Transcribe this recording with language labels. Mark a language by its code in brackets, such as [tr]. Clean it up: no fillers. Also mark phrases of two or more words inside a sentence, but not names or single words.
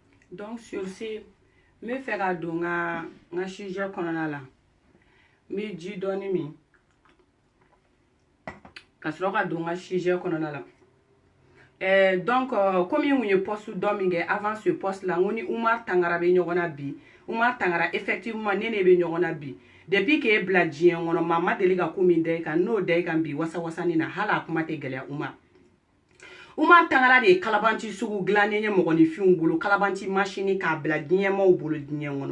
[fr] Donc sur ce, [bm] me fais ka don nga sujet kɔnɔna la. Me ji dɔɔni min. Ka sɔrɔ ka don nga sujet kɔnɔna la. [fr] Donc comme il y a un poste d'homme avant ce poste là, on y [bm] Oumar Tangara be ɲɔgɔnna bi. Oumar Tangara effectivement nene be ɲɔgɔnna bi. [fr] Depuis que [bm] e bila diɲɛ kɔnɔ mama deli ka ko min da i kan n'o da i kan bi wasa wasani na hala a kuma tɛ gɛlɛya Oumar. Oumar Tangara de ye kalabanci sugu dilannen ye mɔgɔninfinw bolo kalabanci machine k'a bila diɲɛmaw bolo diɲɛ kɔnɔ.